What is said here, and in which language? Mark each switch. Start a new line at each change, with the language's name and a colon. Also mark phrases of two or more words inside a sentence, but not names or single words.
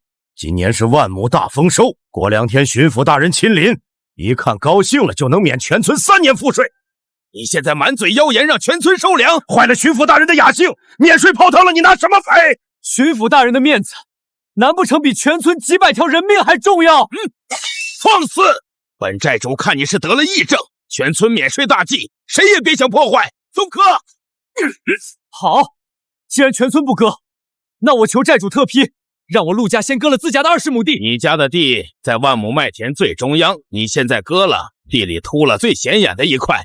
Chinese: 今年是萬畝大豐收，過2天巡撫大人親臨。一看高興了就能免全村3年賦稅，你現在滿嘴謠言讓全村收糧，壞了巡撫大人的雅興，免稅泡湯了，你拿什麼賠？巡撫大人的面子，難不成比全村幾百條人命還重要？放肆！本寨主看你是得了疫症，全村免稅大計，誰也別想破壞。送割！好，既然全村不割，那我求寨主特批。讓我陸家先割了自家的20畝地。你家的地在萬畝麥田最中央，你現在割了，地裡禿了最顯眼的一塊。